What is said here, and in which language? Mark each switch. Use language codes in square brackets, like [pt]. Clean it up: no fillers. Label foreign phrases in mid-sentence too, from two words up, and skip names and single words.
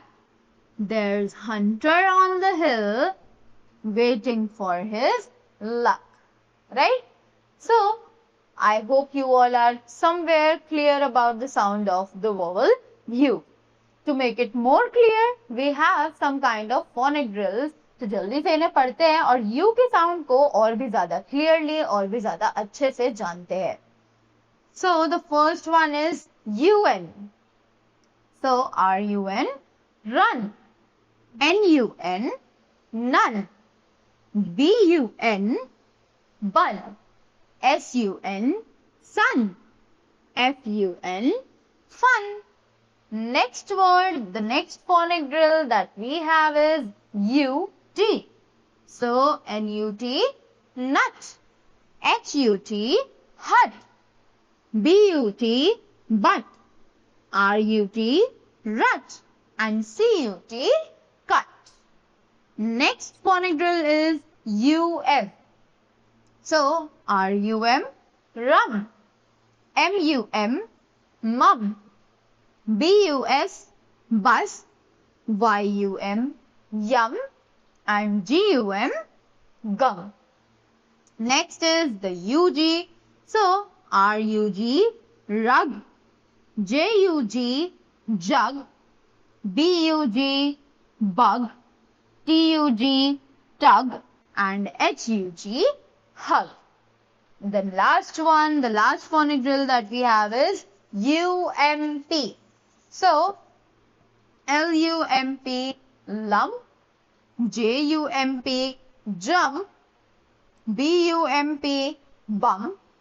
[en] There's hunter on the hill waiting for his luck. Right? So, I hope you all are somewhere clear about the sound of the vowel U. To make it more clear, we have some kind of phonic drills. [hi] तो जल्दी से इन्हें पढ़ते हैं और U के साउंड को और भी ज्यादा क्लियरली और भी ज्यादा अच्छे से जानते हैं. [en] So the first one is UN. So R-U-N, run. N-U-N, none. B-U-N, bun. S-U-N, sun. F-U-N, fun. Next word, the next phonic drill that we have is U-T. So, N-U-T, nut. H-U-T, hut. B-U-T, butt. R-U-T, rut. And C-U-T, cut. Next phonic drill is U-M. So, R-U-M, rum. M-U-M, mum. B-U-S, bus. Y-U-M, yum. And G-U-M, gum. Next is the U-G. So, R-U-G, rug. J-U-G, jug. B-U-G, bug. T-U-G, tug. And H-U-G, hug. The last one, the last phonic drill that we have is U-M-P. So, L-U-M-P, lump. J-U-M-P, jump. B-U-M-P, bump.